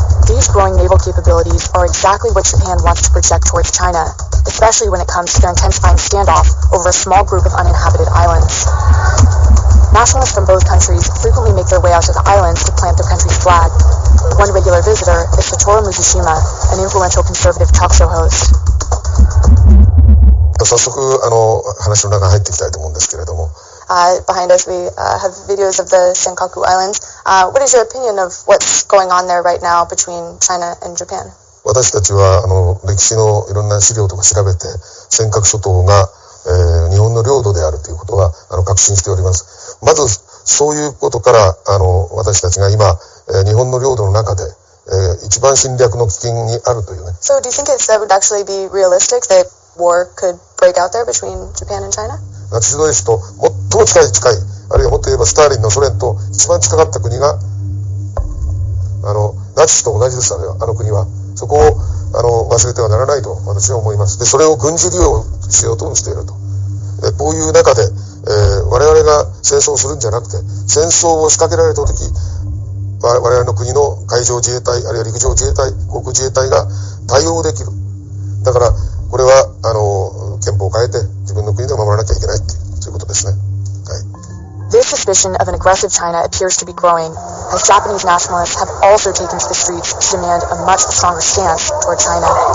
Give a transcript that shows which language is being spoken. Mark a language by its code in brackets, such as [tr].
[en] These growing naval capabilities are exactly what Japan wants to project towards China, especially when it comes to their intensifying standoff over a small group of uninhabited islands. Nationalists from both countries frequently make their way out to the islands to plant their country's flag. One regular visitor is Satoru Mizushima, an influential conservative talk show host. [ja] 早速話の中に入っていきたいと思うんですけれども。 [en] Behind us we have videos of the Senkaku Islands. What is your opinion of what's going on there right now between China and Japan? [ja] 私たちは歴史のいろんな資料とか調べて尖閣諸島が、日本の領土であるということは確信しております。まずそういうことから私たちが今、日本の領土の中で、一番侵略の危険にあるというね。 [en] So do you think that would actually be realistic that war could break out there between Japan and China? [ja] ナチスドイツと最も近い、あるいはもっと言えばスターリンのソ連と一番近かった国がナチスと同じです。あの国はそこを忘れてはならないと私は思います。でそれを軍事利用しようともしていると。こういう中で、我々が戦争をするんじゃなくて戦争を仕掛けられた時我々の国の海上自衛隊あるいは陸上自衛隊航空自衛隊が対応できる。だからこれは憲法を変えて自分の国で守らなきゃいけないってそういうことですね。はい。 [en] This suspicion of an aggressive China appears to be growing, as Japanese nationalists have also taken to the streets to demand a much stronger stance toward China.